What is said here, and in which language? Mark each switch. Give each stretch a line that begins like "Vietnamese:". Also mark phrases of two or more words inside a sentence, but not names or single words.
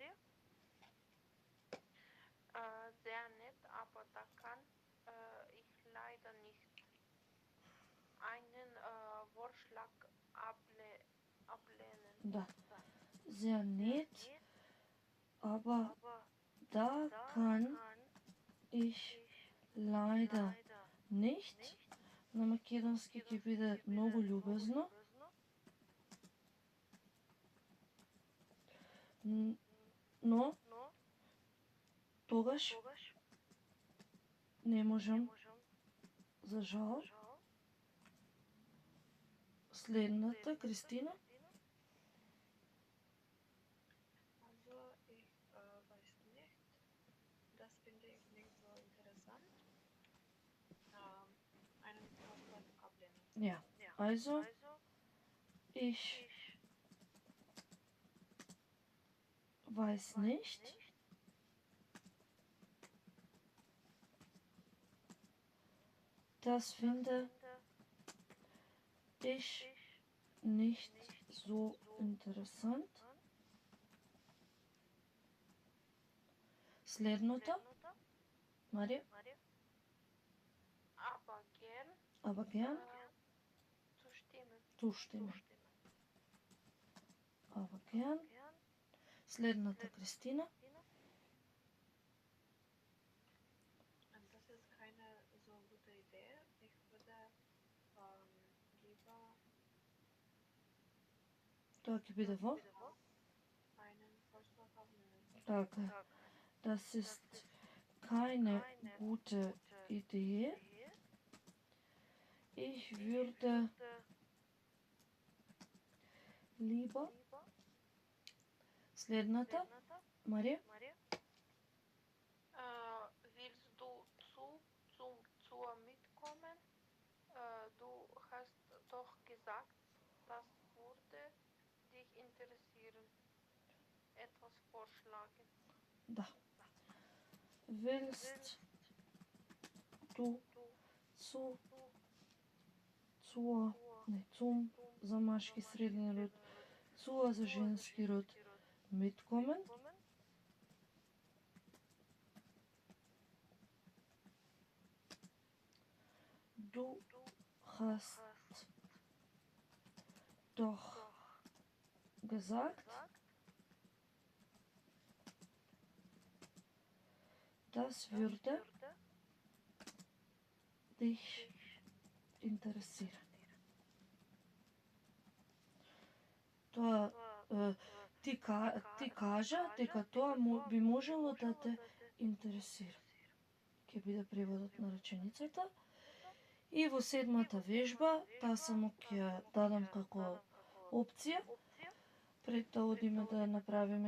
German: Sehr nett, aber da kann ich leider nicht einen Vorschlag ablehnen.
Macedonian: Да.
German: Sehr nett, aber da kann ich leider nicht.
Macedonian: На македонски ќе биде многу љубезно. Но тогаш не можам, за жал. Следната, Кристина.
German: Also ich weiß nicht. Das finde ich nicht so interessant. Einen Vorschlag ablehnen. Ja, also ich weiß nicht. Das finde ich nicht so interessant.
Macedonian: Следното. Марија?
German: Aber gern Aber gern? zustimmen. Zustimmen. Aber gern.
Macedonian: Следната Кристина.
German: Das ist keine so gute Idee. Ich würde lieber
Macedonian: Тоа ќе биде во?
German: einen Vorschlag aufnehmen. Така. Das ist keine gute Idee. Ich würde lieber.
Macedonian: Следната. Марија?
German: Willst du zur mitkommen? Du hast doch gesagt, das würde dich interessieren. Etwas vorschlagen.
Macedonian: Да.
German: Willst du zum
Macedonian: за машки среден род, zur за женски род,
German: mitkommen? Du hast doch gesagt, das würde dich interessieren.
Macedonian: Тоа ти кажа дека тоа би можело да те интересира. Ќе биде преводот на реченицата. И во седмата вежба, таа само ќе дадам како опција, пред да одиме да направиме